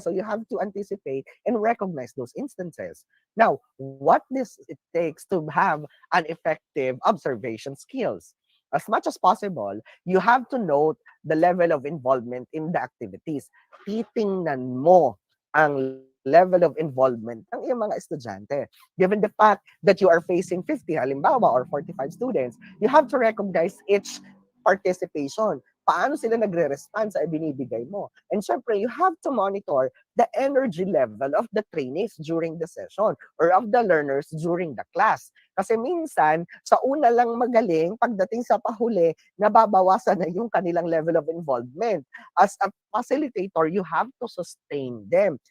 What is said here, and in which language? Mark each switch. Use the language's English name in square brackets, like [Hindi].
[English] So you have to anticipate and recognize those instances. Now, what this it takes to have an effective observation skills? As much as possible, you have to note the level of involvement in the activities. [Filipino] Titingnan mo ang [English] level of involvement [Filipino] ng iyong mga estudyante. [English] Given the fact that you are facing 50 halimbawa or 45 students, you have to recognize each participation. [Filipino] Paano sila nagre-respond sa ibinibigay mo? [English] And syempre, you have to monitor the energy level of the trainees during the session or of the learners during the class. [Filipino] Kasi minsan, sa una lang magaling, pagdating sa pahuli, nababawasan na yung kanilang [English] level of involvement. As a facilitator, you have to sustain them.